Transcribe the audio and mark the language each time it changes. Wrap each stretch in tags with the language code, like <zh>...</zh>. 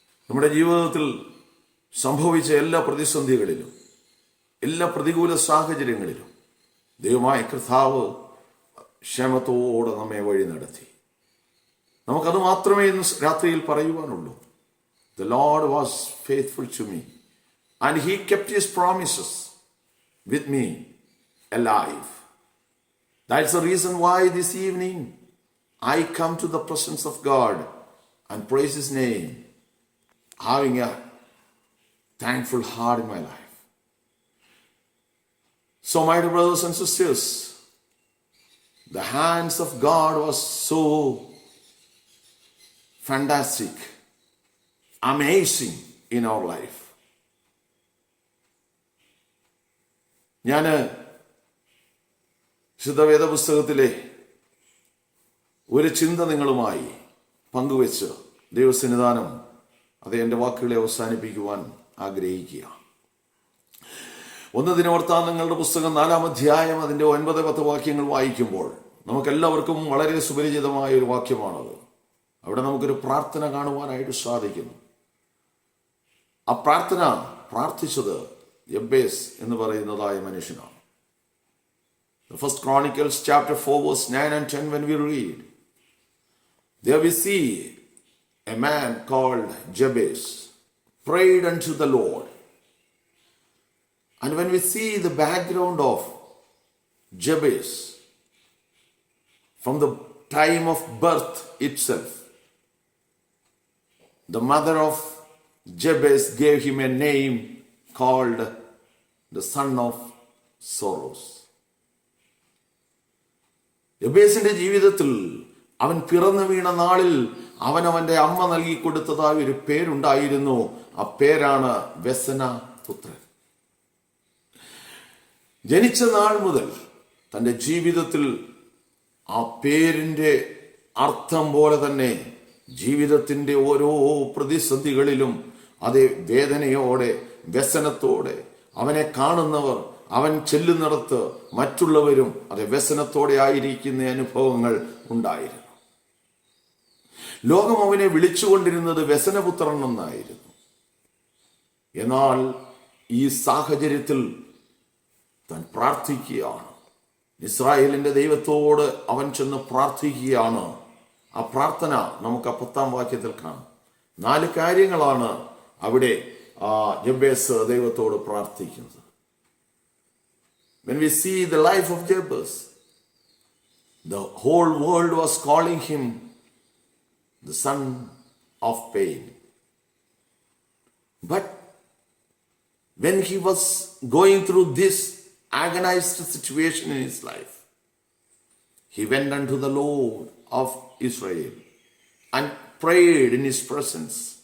<ml>നമ്മുടെ ജീവിതത്തിൽ സംഭവിച്ച എല്ലാ പ്രതിസന്ധികളിലും, എല്ലാ പ്രതികൂല സാഹചര്യങ്ങളിലും ദൈവമായ കർത്താവ് ക്ഷേമത്തോടെ നമ്മെ വഴി നടത്തി. നമുക്കത് മാത്രമേ ഇന്ന് രാത്രിയിൽ പറയുവാനുള്ളൂ.</ml> <en>The Lord was faithful to me and He kept His promises with me alive. That's the reason why this evening I come to the presence of God and praise His name, having a thankful heart in my life. So my dear brothers and sisters, the hands of God was so fantastic, amazing in our life.</en> <ml>ഞാൻ ശുദ്ധവേദ പുസ്തകത്തിലെ ഒരു ചിന്ത നിങ്ങളുമായി പങ്കുവെച്ച് ദൈവസന്നിധാനം അത് എൻ്റെ വാക്കുകളെ അവസാനിപ്പിക്കുവാൻ ആഗ്രഹിക്കുക. 1 ദിനവൃത്താന്തങ്ങളുടെ പുസ്തകം 4-ാം അധ്യായം അതിൻ്റെ 9-10 വാക്യങ്ങൾ വായിക്കുമ്പോൾ നമുക്കെല്ലാവർക്കും വളരെ സുപരിചിതമായ ഒരു വാക്യമാണത്. അവിടെ നമുക്കൊരു പ്രാർത്ഥന കാണുവാനായിട്ട് സാധിക്കുന്നു. ആ പ്രാർത്ഥന പ്രാർത്ഥിച്ചത് യബ്ബേസ് എന്ന് പറയുന്നതായ മനുഷ്യനാണ്.</ml> <en>First Chronicles chapter 4 verse 9 and 10, when we read, there we see a man called Jabez prayed unto the Lord. And when we see the background of Jabez, from the time of birth itself, the mother of Jabez gave him a name called the son of sorrows.</en> <ml>യബേസിന്റെ ജീവിതത്തിൽ അവൻ പിറന്നു വീണ നാളിൽ അവനവന്റെ അമ്മ നൽകിക്കൊടുത്തതായ ഒരു പേരുണ്ടായിരുന്നു. ആ പേരാണ് വ്യസന പുത്രൻ. ജനിച്ച നാൾ മുതൽ തൻ്റെ ജീവിതത്തിൽ ആ പേരിൻ്റെ അർത്ഥം പോലെ തന്നെ ജീവിതത്തിൻ്റെ ഓരോ പ്രതിസന്ധികളിലും അതേ വേദനയോടെ, വ്യസനത്തോടെ അവനെ കാണുന്നവർ, അവൻ ചെല്ലുന്നിടത്ത് മറ്റുള്ളവരും അതേ വ്യസനത്തോടെ ആയിരിക്കുന്ന അനുഭവങ്ങൾ ഉണ്ടായിരുന്നു. ലോകം അവനെ വിളിച്ചുകൊണ്ടിരുന്നത് വ്യസനപുത്രൻ എന്നായിരുന്നു. എന്നാൽ ഈ സാഹചര്യത്തിൽ താൻ പ്രാർത്ഥിക്കുകയാണ്. ഇസ്രായേലിൻ്റെ ദൈവത്തോട് അവൻ ചെന്ന് പ്രാർത്ഥിക്കുകയാണ്. ആ പ്രാർത്ഥന നമുക്ക് 10-ാം വാക്യത്തിൽ കാണാം. 4 കാര്യങ്ങളാണ് അവിടെ ജബേസ് ദൈവത്തോട് പ്രാർത്ഥിക്കുന്നത്.</ml> <en>When we see the life of Jabez, the whole world was calling him the son of pain. But when he was going through this agonized situation in his life, he went unto the Lord of Israel and prayed in his presence.</en>